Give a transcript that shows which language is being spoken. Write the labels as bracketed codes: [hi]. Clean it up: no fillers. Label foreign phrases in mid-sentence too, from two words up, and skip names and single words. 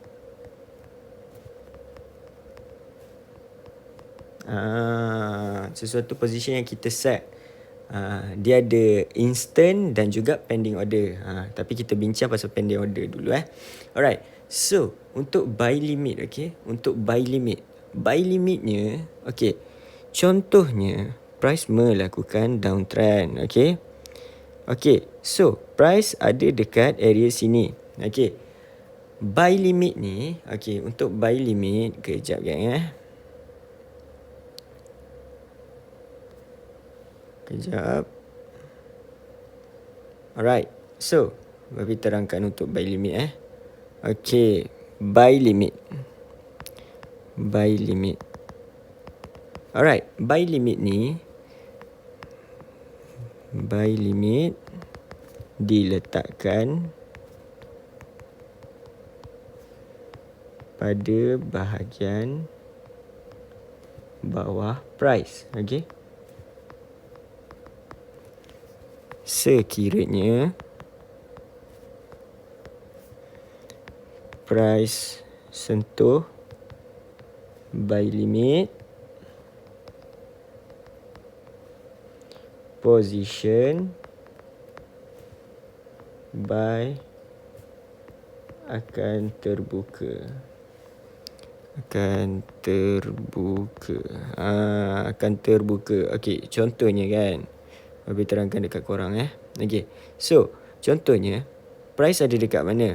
[ms] Sesuatu position yang kita set. Dia ada instant dan juga [en] pending order. [ms] Tapi kita bincang pasal [en] pending order [ms] dulu. [en] Alright. So, untuk buy limit, okay? Untuk buy limit. Buy limitnya, okay. [ms] Contohnya, price melakukan downtrend, okay? Okay, so price ada dekat area sini. Okay. [en] Buy limit [ms] ni, okay, untuk [en] buy limit, [ms] kejap gang Kejap. [en] Alright. So, Babi [ms] terangkan untuk [en] buy limit Okay. Buy limit. Buy limit. Alright. Buy limit ni. Buy limit [ms] diletakkan pada bahagian bawah price. Okay. Sekiranya price sentuh [en] buy limit, position buy [ms] akan terbuka. Akan terbuka. Okey, contohnya kan. Babi terangkan dekat korang Okey. So, contohnya price ada dekat mana?